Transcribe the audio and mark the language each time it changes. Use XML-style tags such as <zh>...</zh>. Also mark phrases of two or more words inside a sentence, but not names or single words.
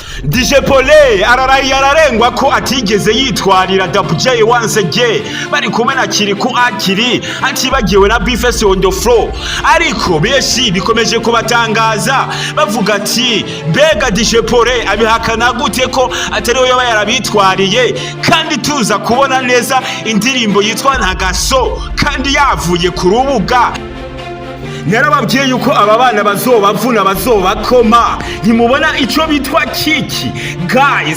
<rn>djPauline araraye ararengwa ko atigeze yitwarira dj</rn> <en>once again</en> <rn>bari kumwe na kilikou akiri atibagiwe na bface</rn> <en>on the floor.</en> <rn>Ariko benshi bikomeje kubatangaza bavuga ati mbega djPauline abihakana gute ko atari we yarabitwariye kandi tuza kubona neza indirimbo yitwa ntagaso kandi yavuye ku rubuga. Narababwiye yuko aba bana bazobavuna bazobakoma ntimubona ico bitwa kiki guys.</rn>